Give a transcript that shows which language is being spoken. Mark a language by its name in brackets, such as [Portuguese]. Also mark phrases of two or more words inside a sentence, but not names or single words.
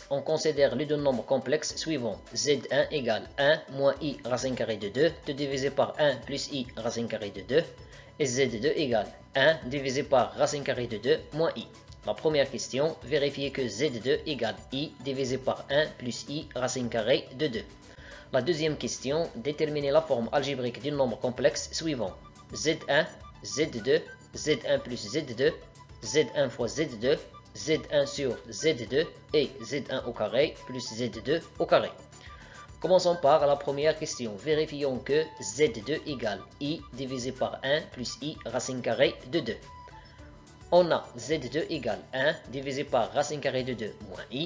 [French] On considère les deux nombres complexes suivants. Z1 égale 1 moins i racine carrée de 2, divisé par 1 plus i racine carrée de 2, et Z2 égale 1 divisé par racine carrée de 2 moins i. La première question, vérifier que Z2 égale i divisé par 1 plus i racine carrée de 2. La deuxième question, déterminer la forme algébrique du nombre complexe suivant. Z1, Z2, Z1 plus Z2, Z1 fois Z2, Z1 sur Z2 et Z1 au carré plus Z2 au carré. Commençons par la première question. Vérifions que Z2 égale i divisé par 1 plus i racine carrée de 2. On a Z2 égale 1 divisé par racine carrée de 2 moins i.